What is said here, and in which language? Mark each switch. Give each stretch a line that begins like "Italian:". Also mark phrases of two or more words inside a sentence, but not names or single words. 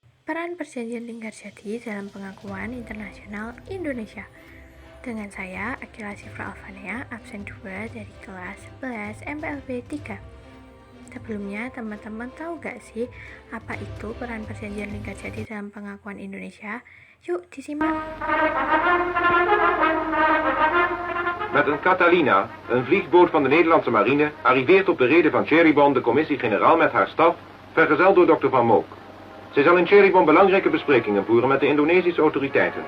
Indonesian: Peran Perjanjian Linggarjati dalam pengakuan internasional Indonesia. Dengan saya, Akila Sifra Alfanea, absen 2 dari kelas 11 MPLB 3. Sebelumnya, teman-teman tahu gak sih apa itu peran Perjanjian Linggarjati dalam pengakuan Indonesia? Yuk, disimak.
Dutch: Met een Catalina, een vliegboot van de Nederlandse marine, arriveert op de rede van Cheribon de commissie-generaal met haar staf, vergezeld door Dr. Van Mook. Zij zal in Cheribon belangrijke besprekingen voeren met de Indonesische autoriteiten.